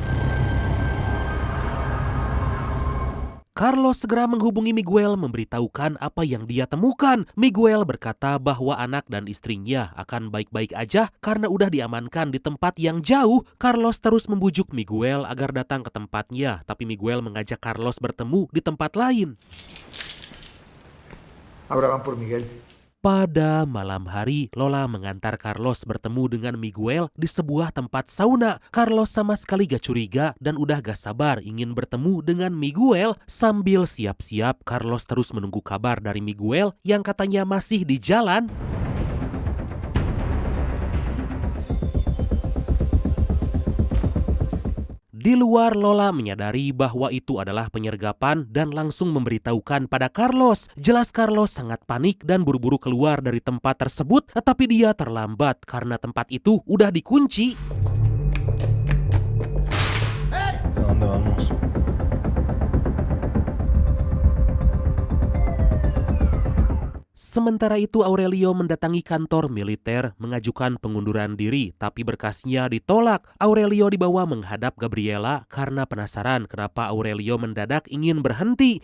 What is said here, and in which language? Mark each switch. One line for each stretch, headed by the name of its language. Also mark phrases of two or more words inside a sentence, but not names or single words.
Indonesian: Carlos segera menghubungi Miguel memberitahukan apa yang dia temukan. Miguel berkata bahwa anak dan istrinya akan baik-baik aja karena udah diamankan di tempat yang jauh. Carlos terus membujuk Miguel agar datang ke tempatnya, tapi Miguel mengajak Carlos bertemu di tempat lain.
Spanish: Ahora van por Miguel.
Indonesian: Pada malam hari, Lola mengantar Carlos bertemu dengan Miguel di sebuah tempat sauna. Carlos sama sekali gak curiga dan udah gak sabar ingin bertemu dengan Miguel. Sambil siap-siap, Carlos terus menunggu kabar dari Miguel yang katanya masih di jalan. Di luar, Lola menyadari bahwa itu adalah penyergapan dan langsung memberitahukan pada Carlos. Jelas Carlos sangat panik dan buru-buru keluar dari tempat tersebut, tetapi dia terlambat karena tempat itu udah dikunci.
Spanish: ¿A dónde vamos?
Indonesian: Sementara itu Aurelio mendatangi kantor militer mengajukan pengunduran diri, tapi berkasnya ditolak. Aurelio dibawa menghadap Gabriela karena penasaran kenapa Aurelio mendadak ingin berhenti.